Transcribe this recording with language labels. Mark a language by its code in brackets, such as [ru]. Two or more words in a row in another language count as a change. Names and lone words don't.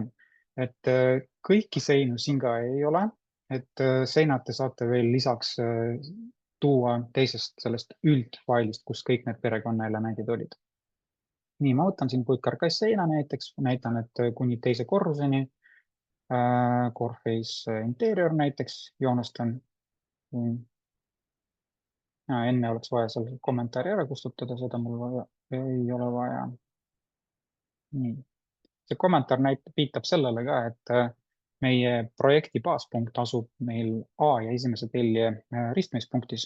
[et] Et kõiki seinu siin ka ei ole, et seinad te saate veel lisaks tuua teisest sellest üldfailist, kus kõik need perekonnaelemendid olid. Nii, ma võtan siin puitkarkass-seina näiteks, näitan, et kuni teise korruseni, [en] core face interior [et] näiteks, joonestan. Enne oleks vaja seal kommentaari ära kustutada, seda mul ei ole vaja. Nii. See kommentaar viitab sellele ka, et meie projekti baaspunkt asub meil A ja esimese telje ristmispunktis.